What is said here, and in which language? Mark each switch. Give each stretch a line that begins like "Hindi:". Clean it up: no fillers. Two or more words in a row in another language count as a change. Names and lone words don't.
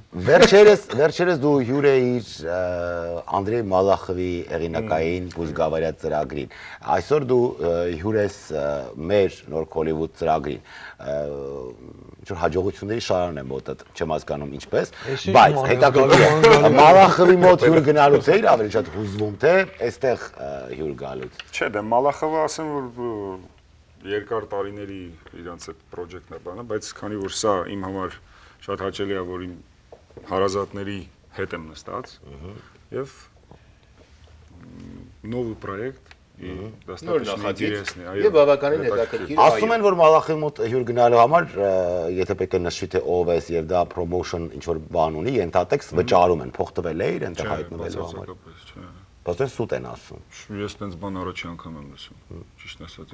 Armenian: Վերջերս դու հյուր էիր Անդրեյ Մալախովի հեղինակային Բուզգավարյա ծրագրին։ Այսօր դու հյուր ես մեր նոր Հոլիվուդ ծրագրին։ Ինչ որ հաջողությունների շարան է մոտդ, չեմ հասկանում ինչպես, բայց հետաքրքիր է Մալախովի մոտ հյուր գնալուց էիր ավելի շատ հուզվում, թե այստեղ հյուր գալուց։ Չէ, դե Մալախովը ասեմ որ երկար տարիների իրանց այդ պրոջեկտն է բանը, բայց քանի որ սա իմ համար շատ հաճելի է, որ իմ հարազատների հետ եմ նստած եւ նոր պրոյեկտ
Russian: и достаточно интересный,
Armenian: այո։ Եվ բավականին հետաքրքիր։ Ասում են, որ Մալախովի մոտ հյուր գնալու համար, եթե պետք է նշվի թե ով ես եւ դա promotion ինչ որ բան ունի, ենթատեքստ վճարում են, փող տվել է իր այնտեղ հայտնվելու համար։ Բայց սուտ են ասում։ Ես տենց բան առաջի անգամ եմ լսում։ Ճիշտ ասած։